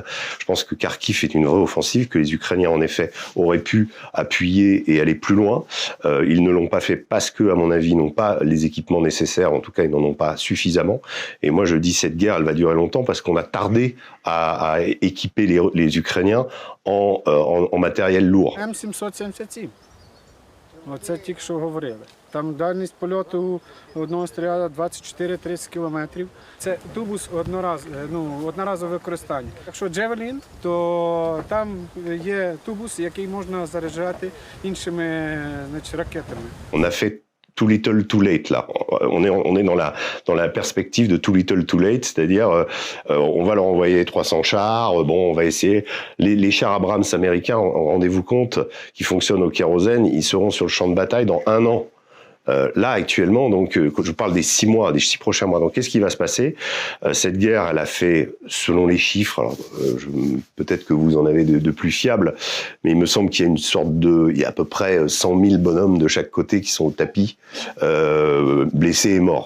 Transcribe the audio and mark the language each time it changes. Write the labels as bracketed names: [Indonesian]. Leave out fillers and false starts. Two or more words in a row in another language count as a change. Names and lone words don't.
[French] Je pense que Kharkiv est une vraie offensive, que les Ukrainiens en effet auraient pu appuyer et aller plus loin. Ils ne l'ont pas fait parce que, à mon avis, ils n'ont pas les équipements nécessaires. En tout cas, ils n'en ont pas suffisamment. Et moi, je dis cette guerre, elle va durer longtemps parce qu'on a tardé à équiper les Ukrainiens en matériel lourd. [Ukrainian] М777. Оце тільки що говорили. Там дальність польоту одного снаряду 24-30 кілометрів. Це тубус одноразове використання. Якщо Джевелін, то там є тубус, який можна заряджати іншими ракетами. [French] On a fait [English] too little, too late [French] là. On est dans la perspective de [English] too little, too late, [French] c'est-à-dire on va leur envoyer 300 chars. Bon, on va essayer les chars Abrams américains. Rendez-vous compte, qui fonctionnent au kérosène, ils seront sur le champ de bataille dans 1 an. Là, actuellement, donc, quand je parle des 6 mois, des 6 prochains mois, donc qu'est-ce qui va se passer? Cette guerre, elle a fait, selon les chiffres, alors, peut-être que vous en avez de plus fiables, mais il me semble qu'il y a il y a à peu près 100 000 bonhommes de chaque côté qui sont au tapis, blessés et morts.